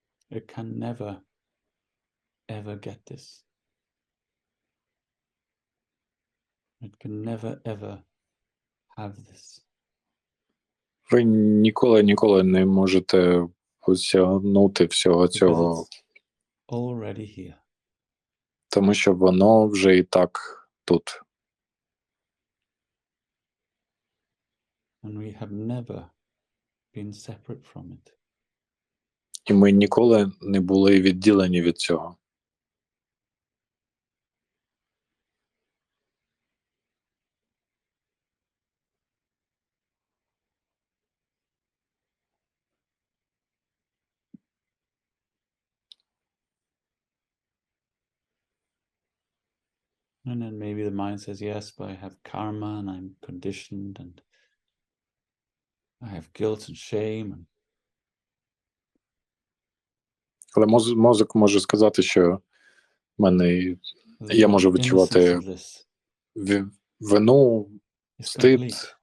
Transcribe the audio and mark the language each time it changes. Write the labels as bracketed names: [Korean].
[English] It can never, ever get this. It can never, ever have this. [Ukrainian] Ви ніколи не можете осягнути всього цього, [English] Already here. [Ukrainian] тому що воно вже і так тут. [English] And we have never been separate from it. [Ukrainian] І ми ніколи не були відділені від цього. [English] And then maybe the mind says, yes, but I have karma and I'm conditioned and I have guilt and shame. [Ukrainian] Але мозок може сказати, що я можу відчувати вину, стид.